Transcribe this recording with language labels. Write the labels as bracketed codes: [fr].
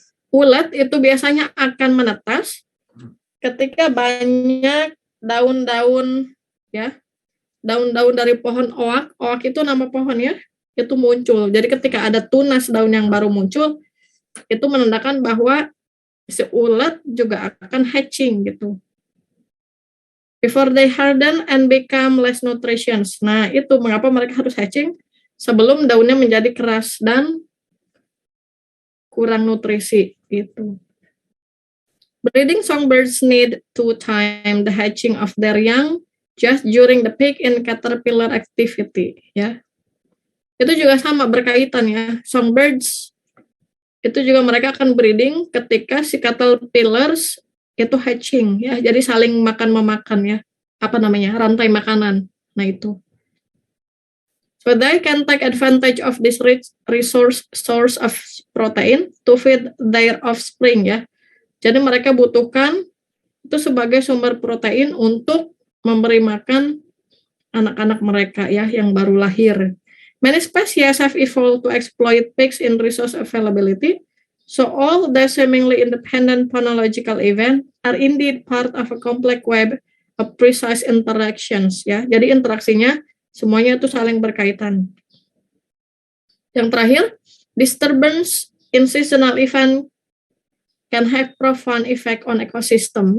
[id] Ulat itu biasanya akan menetas ketika banyak daun-daun ya, daun-daun dari pohon oak. Oak itu nama pohon ya, itu muncul. Jadi ketika ada tunas daun yang baru muncul, itu menandakan bahwa si ulat juga akan hatching gitu. [en] Before they harden and become less nutritious. [id] Nah, itu mengapa mereka harus hatching sebelum daunnya menjadi keras dan kurang nutrisi itu. [en] Breeding songbirds need to time the hatching of their young just during the peak in caterpillar activity ya. [id] Itu juga sama berkaitan ya. Songbirds itu juga mereka akan breeding ketika si caterpillars itu hatching ya. Jadi saling makan-memakan ya. Apa namanya? Rantai makanan. Nah itu. [en] So they can take advantage of this rich source of protein to feed their offspring ya. [id] Jadi mereka butuhkan itu sebagai sumber protein untuk memberi makan anak-anak mereka ya yang baru lahir. [en] Many species have evolved to exploit peaks in resource availability. So all the seemingly independent phonological events are indeed part of a complex web of precise interactions ya. [id] Jadi interaksinya semuanya itu saling berkaitan. Yang terakhir, [en] disturbance in seasonal event can have profound effect on ecosystem.